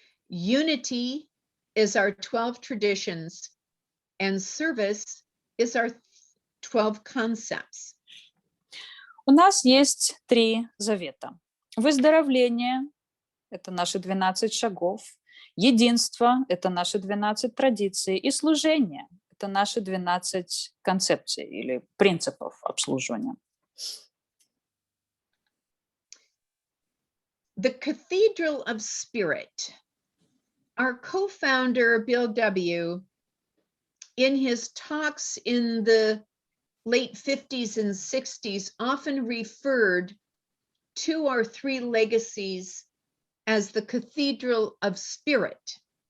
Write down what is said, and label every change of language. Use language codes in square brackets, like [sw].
[en] Unity is our 12 traditions. And service is our 12 concepts. [ru] У нас есть 3 завета. Выздоровление – это наши 12 шагов. Единство – это наши 12 традиций. И служение – это наши 12 концепций или принципов обслуживания. [en] The Cathedral of Spirit. Our co-founder, Bill W., in his talks in the late 50s and 60s, often referred to our 3 legacies as the Cathedral of Spirit.